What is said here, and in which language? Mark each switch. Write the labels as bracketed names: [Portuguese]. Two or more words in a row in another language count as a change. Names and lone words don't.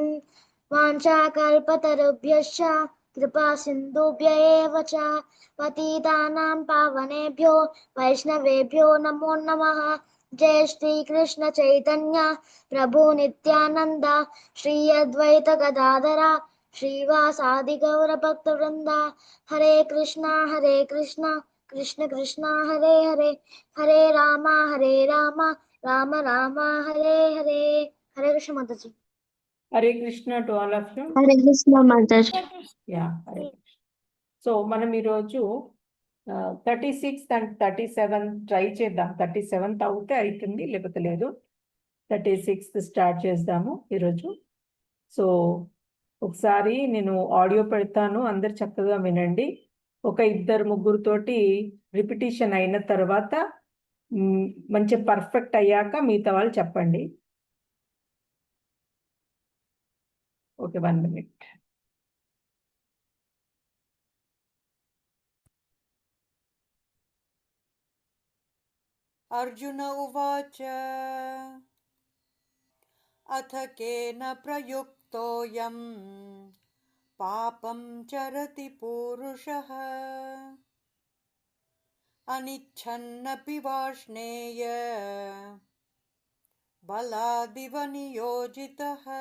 [Sanskrit] वाञ्छाकल्पतरुभ्यश्च कृपा सिन्धुभ्य एव च पतितानां पावनेभ्यो वैष्णवेभ्यो नमो नमः। जय श्री कृष्ण चैतन्य प्रभु नित्यानंद श्री अद्वैत गदाधरा श्रीवासादि गौर भक्तवृंद। हरे कृष्णा कृष्ण कृष्णा हरे हरे हरे राम राम राम हरे हरे। [Hindi] हरे कृष्ण माताजी। [English] Hare Krishna to all of you. [Hindi] हरे कृष्ण माताजी। [English] Yeah, Hare Krishna. [Telugu] So మనం ఈరోజు 36 and 37 ట్రై చేద్దాం. 37th అవుతే అవుతుంది, లేకపోతే లేదు. 36th స్టార్ట్ చేద్దాము ఈరోజు. సో ఒకసారి నేను ఆడియో పెడతాను, అందరు చక్కగా వినండి. ఒక ఇద్దరు ముగ్గురుతోటి రిపిటేషన్ అయిన తర్వాత మంచి పర్ఫెక్ట్ అయ్యాక మిగతా వాళ్ళు చెప్పండి. [English] ఓకే, 1 minute. [Sanskrit] अर्जुन उवाच अथ केन प्रयुक्तोऽयं पापं चरति पूरुषः अनिच्छन्नपि वाष्णेय बलादिव नियोजितः।